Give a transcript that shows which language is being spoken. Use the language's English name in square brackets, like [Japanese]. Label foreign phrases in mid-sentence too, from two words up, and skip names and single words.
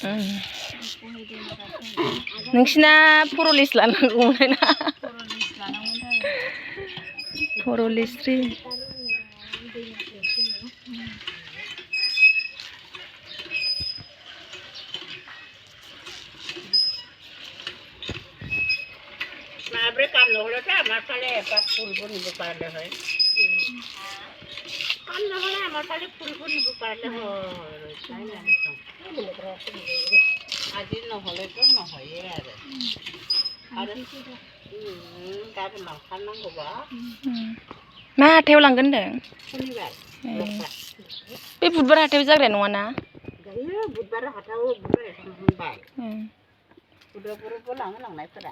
[Bodo] नोंसिना फरलिस लानांगौमोन ना फरलिस्रि माब्रै कामनो [Assamese] हলে আমার ফালে এপাক ফুলব নিব পারলে হয় কাম নহলে আমার ফালে ফুলব নিব পারলে হয় আজি নহলে তো নহয়ে [Bodo] आरो गाबोन लांखानांगौबा मा हाथायाव लांगोन होनदों शनिबार बे बुधबार हाथायाव जाग्राया नङाना जायो बुधबार हाथायाव बुधबार थांबाय बुधबारावबो लांनायफोरा